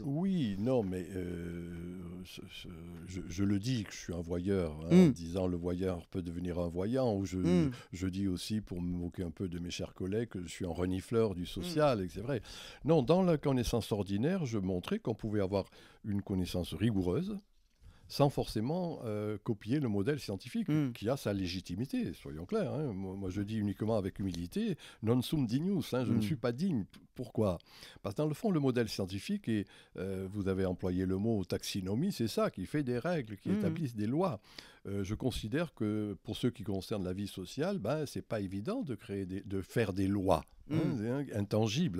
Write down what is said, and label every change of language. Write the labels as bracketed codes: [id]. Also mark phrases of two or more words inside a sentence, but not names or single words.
[fr] Oui, non, mais je le dis que je suis un voyeur, en disant le voyeur peut devenir un voyant, ou je dis aussi, pour me moquer un peu de mes chers collègues, que je suis un renifleur du social, et que c'est vrai. Non, dans la connaissance ordinaire, je montrais qu'on pouvait avoir une connaissance rigoureuse, sans forcément copier le modèle scientifique, qui a sa légitimité, soyons clairs. Moi, je dis uniquement avec humilité, [la] non sum dignus, [fr] je ne suis pas digne. Pourquoi ? Parce que dans le fond, le modèle scientifique, et vous avez employé le mot taxinomie, c'est ça, qui fait des règles, qui établissent des lois. je considère que pour ce qui concerne la vie sociale, c'est pas évident de faire des lois. Intangibles.